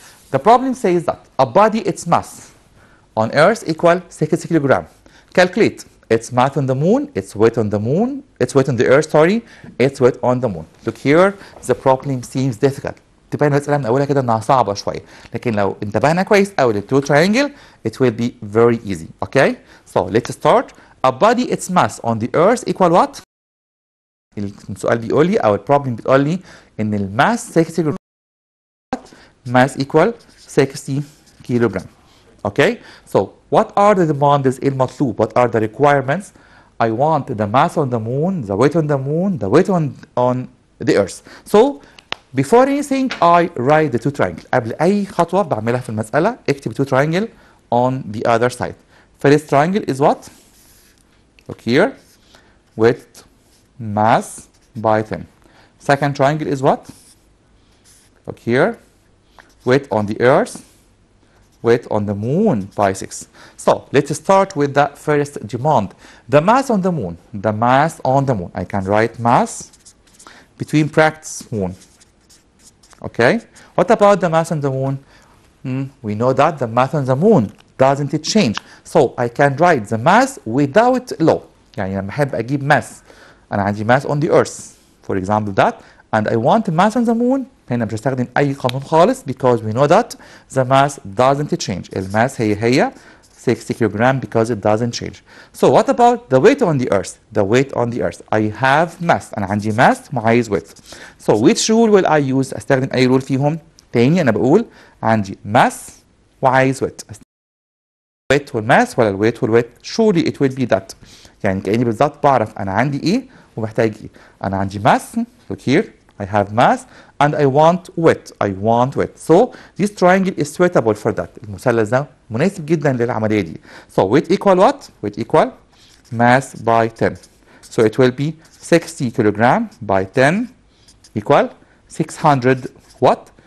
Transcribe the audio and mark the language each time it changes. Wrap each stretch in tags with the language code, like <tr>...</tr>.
<en>The problem says that a body, its mass on earth equal 60 kilogram. Calculate its mass on the moon, its weight on the moon, its weight on the earth, sorry, its weight on the moon. Look here, the problem seems difficult.</en> <ar>تبين المسألة من أولها كده إنها صعبة شوية، لكن لو انتبهنا كويس أوي للتو triangle,</ar> <en>it will be very easy. Okay? So let's start. A body, its mass on the earth equal what?</en> <ar>السؤال بيقول لي أو البروبلم بتقول لي إن الماس 60 كيلوغرام.</ar> <en>Mass equal 60 kilogram. Okay? So what are the demands المطلوب? What are the requirements? I want the mass on the moon, the weight on the moon, the weight on the earth. So before anything I write the two triangles.</en> <ar>قبل أي خطوة بعملها في المسألة اكتب</ar> <en>two triangle on the other side. First triangle is what? Look here. Weight, mass by 10. Second triangle is what? Look here. Weight on the earth, weight on the moon by 6. So let's start with the first demand. The mass on the moon. The mass on the moon. I can write mass between brackets moon. Okay. What about the mass on the moon? We know that the mass on the moon doesn't it change. So I can write the mass without law.</en> <ar>يعني لما أحب أجيب mass أنا عندي mass on the earth.</ar> <en>For example that. And I want the mass on the moon.</en> <ar>هنا مش هستخدم أي قانون خالص</ar> <en>because we know that the mass doesn't change.</en> <ar>الماس هي 60 kilogram</ar> <en>because it doesn't change. So what about the weight on the earth? The weight on the earth. I have mass.</en> <ar>أنا عندي mass وعايز weight.</ar> <en>So which rule will I use?</en> <ar>أستخدم أي rule فيهم؟ تاني أنا بقول عندي mass وعايز weight.</ar> <en>weight والmass</en> <ar>ولا الويت والويت؟</ar> <en>Surely it will be that.</en> <ar>يعني كأني بالظبط بعرف أنا عندي إيه ومحتاج إيه. أنا عندي mass.</ar> <en>Look here. I have mass and I want weight. I want weight. So this triangle is suitable for that.</en> <ar>المثلث ده مناسب جدا للعملية دي.</ar> <en>So weight equal what? Weight equal mass by 10. So it will be 60 kilogram by 10 equal 600 what?</en>